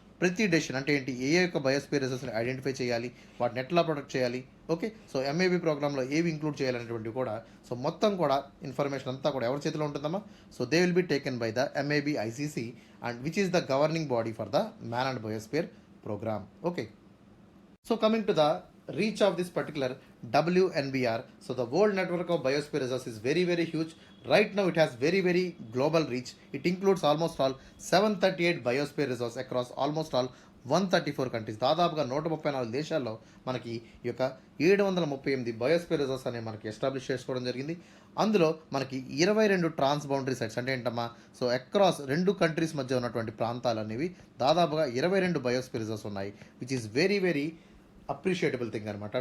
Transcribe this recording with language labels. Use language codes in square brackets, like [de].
[te] ప్రతి డెసిషన్ అంటే ఏంటి, ఏ యొక్క బయోస్పియర్ రిజర్వ్స్ని ఐడెంటిఫై చేయాలి, వాటిని ఎట్లా ప్రొటెక్ట్ చేయాలి, ఓకే. సో ఎంఏబీ ప్రోగ్రామ్లో ఏవి ఇంక్లూడ్ చేయాలనేటువంటివి కూడా, సో మొత్తం కూడా ఇన్ఫర్మేషన్ అంతా కూడా ఎవరి చేతిలో ఉంటుందమ్మా, so [en] they will be taken by the MAB ICC and which is the governing body for the man and biosphere programme, [te] okay. [en] So coming to the reach of this particular WNBR, so the world network of biosphere reserves is very huge. Right now it has very global reach. It includes almost all 738 biosphere reserves across almost all 134 countries. [te] దాదాపుగా 134 దేశాల్లో మనకి ఈ యొక్క 738 biosphere reserves అనేవి మనకి establish చేసుకోవడం జరిగింది. అందులో మనకి 22 ట్రాన్స్ బౌండరీ సైట్స్ అంటే ఏంటమ్మా, సో అక్రాస్ 2 కంట్రీస్ మధ్య ఉన్నటువంటి ప్రాంతాలు అనేవి దాదాపుగా 22 బయోస్పియర్ రిజర్వ్స్ ఉన్నాయి, [en] which is very appreciable thing [te] అనమాట.